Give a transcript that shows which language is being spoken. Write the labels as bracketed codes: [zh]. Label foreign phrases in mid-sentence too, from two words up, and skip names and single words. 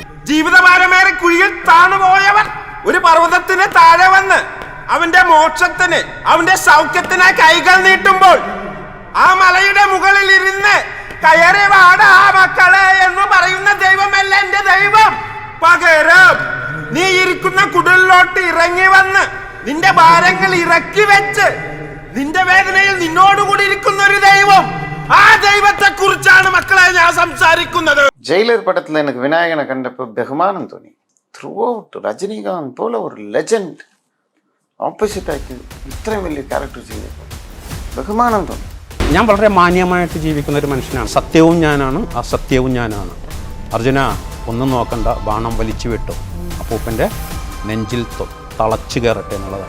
[ml] ജീവിതഭാരമേറെ കുഴിയിൽ താണുപോയവൻ ഒരു പർവ്വതത്തിന് താഴെ വന്ന് അവന്റെ മോക്ഷത്തിന് അവന്റെ സൗഖ്യത്തിനായി കൈകൾ നീട്ടുമ്പോൾ ആ മലയുടെ മുകളിൽ ഇരുന്ന് കയറി വാടാ മക്കളെ എന്ന് പറയുന്ന ദൈവമല്ല എന്റെ ദൈവം. പകരം നീ ഇരിക്കുന്ന കുടിലോട്ട് ഇറങ്ങി വന്ന് നിന്റെ ഭാരങ്ങൾ ഇറക്കി വെച്ച് നിന്റെ വേദനയിൽ നിന്നോടുകൂടി ഇരിക്കുന്ന ഒരു ദൈവം. ആ ദൈവത്തെ കുറിച്ചാണ് മക്കളെ ഞാൻ സംസാരിക്കുന്നത്. ജയിലർ പടത്തുല എനിക്ക് വിനായകനെ കണ്ടപ്പോ ബഹുമാനം തോന്നി. [en] through out [ml] രജനികാന്ത് പോല ഒരു ലെജൻഡ് ഓപ്പോസിറ്റ് ആയിട്ട് ഇത്രയും വലിയ ക്യാരക്ടർ ചെയ്തപ്പോൾ ബഹുമാനം തോന്നി. ഞാൻ വളരെ മാന്യമായിട്ട് ജീവിക്കുന്ന ഒരു മനുഷ്യനാണ്. സത്യവും ഞാനാണ്, അസത്യവും ഞാനാണ്. അർജുന ഒന്നും നോക്കണ്ട, ബാണം വലിച്ചു വിട്ടു അപ്പൂപ്പൻ്റെ നെഞ്ചിൽ തളച്ചു കയറട്ടെ എന്നുള്ളതാണ്.